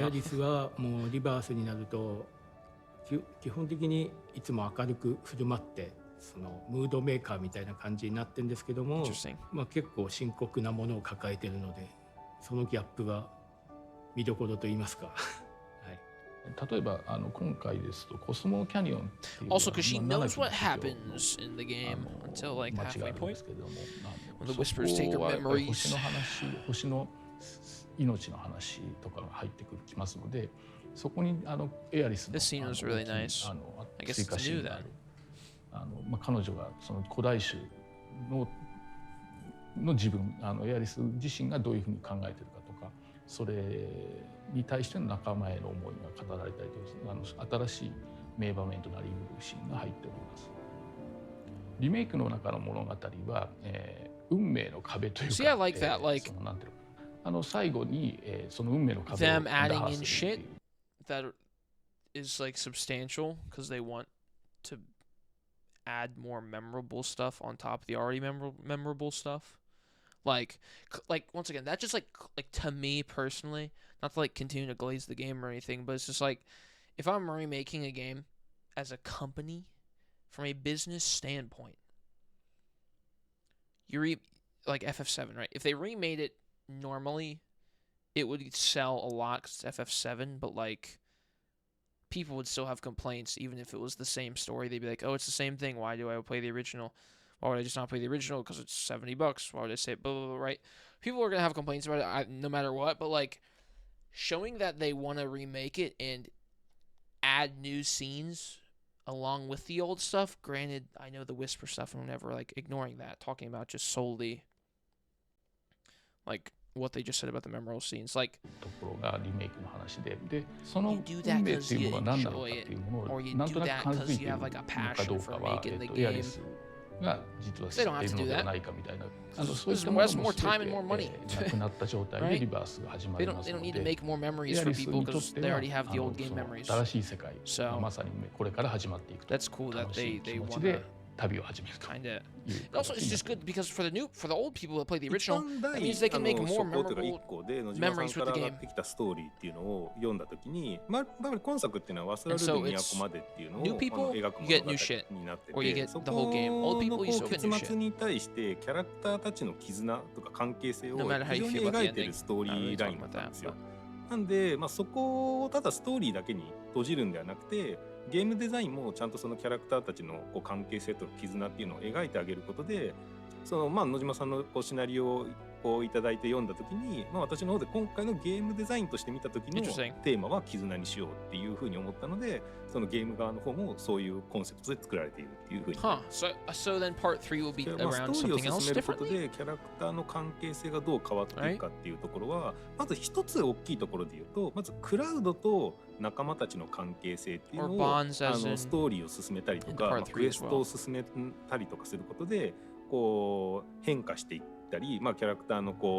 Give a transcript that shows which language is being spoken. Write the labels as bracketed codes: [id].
[ja] エアリスはもうリバースになると基本的にいつも明るく振る舞ってそのムードメーカーみたいな感じになってるんですけども、まあ、結構深刻なものを抱えているので、そのギャップが見どころと言いますか、はい、例えば今回ですとコスモキャニオンっていう [en] Also, because she knows what happens in the game until like halfway point. When the whispers take her memories. [ja] 星の話、星の命の話とかが入ってきますので、そこにエアリスの [en] This scene was really nice. I guess it's new that. [ja] 彼女がその古代種の自分エアリス自身がどういうふうに考えているかとか、それに対しての仲間への思いが語られたりと新しい名場面となりうるシーンが入っております。リメイクの中の物語は、運命の壁というか、 [en] See, I like that. Like [ja] そのなんていうの最後に、その運命の壁を [en] them adding in shit that is like substantial because they want to add more memorable stuff on top of the already memorable stuff. Like once again, that just like to me personally, not to like continue to glaze the game or anything, but it's just like if I'm remaking a game as a company from a business standpoint, like FF7, right? If they remade it normally, it would sell a lot because it's FF7, but like people would still have complaints even if it was the same story. They'd be like, oh, it's the same thing. Why do I play the original? Why would I just not play the original? Because it's $70. Why would I say blah, blah, blah, right? People are going to have complaints about it no matter what, but like showing that they want to remake it and add new scenes along with the old stuff. Granted, I know the whisper stuff and whatever, like ignoring that, talking about just solely like what they just said about the memorable scenes, like [ja] ところがリメイクの話で、その運命っていうのは何なのかっていうものをなんとなく感づいているのかどうかはエアリスが実は知っているのではないかみたいな、そういったものも全てなくなった状態でリバースが始まりますので、エアリスにとっては新しい世界がまさにこれから始まっていくと楽しい気持ちで旅を始めると。 [en] Also, it's just good because for the old people that play the original, that means they can make more memorable memories with the game. [ja] できたストーリーっていうのを読んだときに、やっぱり今作っていうのは忘れる都までっていうのを描く物語になってて、そこの結末に対してキャラクターたちの絆とか関係性を非常に描いてるストーリーラインなんですよ。なんで、そこをただストーリーだけに閉じるんではなくて、ゲームデザインもちゃんとそのキャラクターたちの関係性と絆っていうのを描いてあげることで、野島さんのシナリオをいただいて読んだ時に、私の方で今回のゲームデザインとして見た時のテーマは絆にしようっていうふうに思ったので、そのゲーム側の方もそういうコンセプトで作られているっていうふうに。 [en] So then part 3 will be around something else differently? [ja] ストーリーを進めることでキャラクターの関係性がどう変わっていくかっていうところは、まず一つ大きいところで言うと、まずクラウドと仲間たちの関係性っていうのをストーリーを進めたりとか、クエストを進めたりとかすることで変化していったり、キャラクターの